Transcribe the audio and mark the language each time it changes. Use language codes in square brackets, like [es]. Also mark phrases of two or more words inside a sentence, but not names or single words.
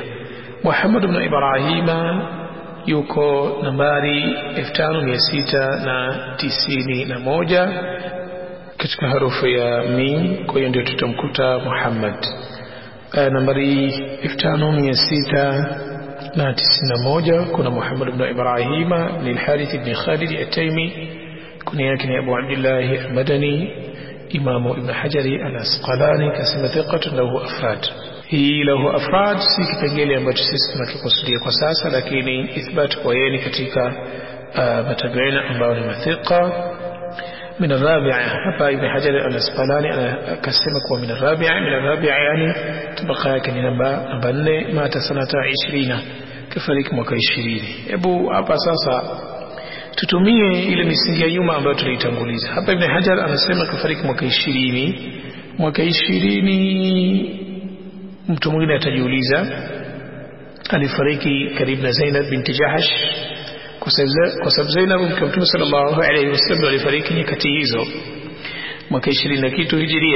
[sw] Muhammad ibn Ibrahim yuko nambari 5691 katika harufu ya mim, kwa hiyo ndio tutamkuta Muhammad. Nambari 5691 kuna Muhammad ibn Ibrahim ni al-Harith ibn Khalid at-Taymi, kuna yake ni Abu Abdullah al-Madani, Imam Ibn Hajar al-Asqalani, [ar] kasema ثقة له أفراد. [sw] Hii [ar] له أفراد [sw] si kipengele ambacho sisi tunakikusudia kwa sasa, lakini ithbat kwa yeye katika matabiina ambao ni mathiqa. [ar] من الرابعة [sw] hapa Ibn Hajar al-Asqalani akasema kuwa [ar] من الرابعة [sw] yani tabaka yake ni namba 4, [ar] مات سنة 20, [sw] kafariki mwaka 20. Hebu hapa sasa tutumie ile misingi ya nyuma ambayo tulitanguliza. Hapa Ibn Hajar anasema kafariki mwaka 20. Mwaka 20 mtu mwingine atajiuliza, alifariki karibu na Zainab binti Jahash, kwa sababu Zainab mke wa Mtume [ar] صلى الله عليه وسلم [sw] alifariki nyakati hizo mwaka 20 na kitu hijiria.